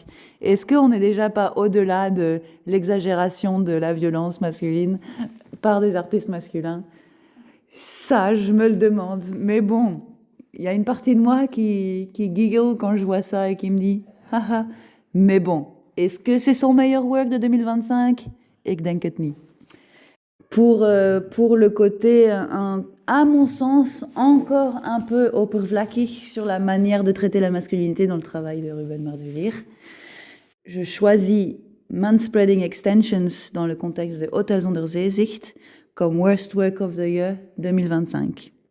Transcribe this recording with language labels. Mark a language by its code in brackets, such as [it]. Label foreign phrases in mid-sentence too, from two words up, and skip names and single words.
[fr] Est-ce qu'on n'est déjà pas au-delà de l'exagération de la violence masculine par des artistes masculins? Ça, je me le demande. Mais bon, il y a une partie de moi qui giggle quand je vois ça et qui me dit haha. Mais bon, est-ce que c'est son meilleur work de 2025? [nl] Ik denk het niet. [fr] Pour le côté, à mon sens, encore un peu oppervlakkig sur la manière de traiter la masculinité dans le travail de Ruben Mardulier, je choisis Manspreading Extensions dans le contexte de Hôtel zonder zeezicht comme [en] Worst Work of the Year 2025.